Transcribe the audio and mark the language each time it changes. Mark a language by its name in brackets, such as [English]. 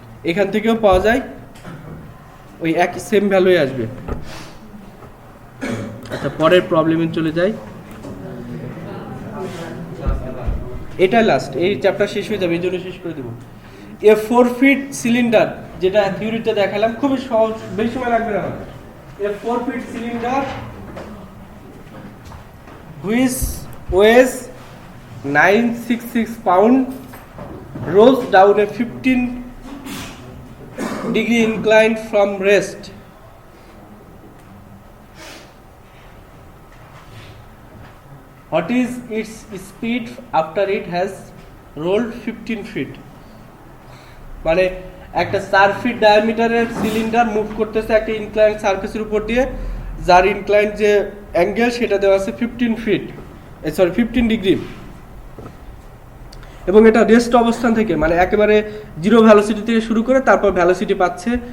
[Bangla] এখান থেকেও পাওয়া যায়, ওই এক সেম ভ্যালুই আসবে। আচ্ছা, পরের প্রবলেমে চলে যাই। এটা লাস্ট, এই চ্যাপ্টার শেষ হয়ে যাবে, এই জন্য শেষ করে দেবো। [English] a 4 feet cylinder, [Bangla] যেটা থিওরিতে দেখালাম, খুবই সহজ, বেশি সময় লাগবে না। [English] A 4 feet cylinder which weighs 966 pound rolls down a 15-degree incline from rest. What is its speed after it has rolled 15 feet? [Bangla] মানে একটা 4 ফিট ডায়ামিটারের সিলিন্ডার মুভ করতেছে একটা ইনক্লাইন সারফেসের উপর দিয়ে, যার ইনক্লাইন যে অ্যাঙ্গেল সেটা দেওয়া আছে 15 ডিগ্রি, এবং এটা রেস্ট অবস্থান থেকে, মানে একেবারে জিরো ভ্যালোসিটি থেকে শুরু করে তারপর ভ্যালোসিটি পাচ্ছে।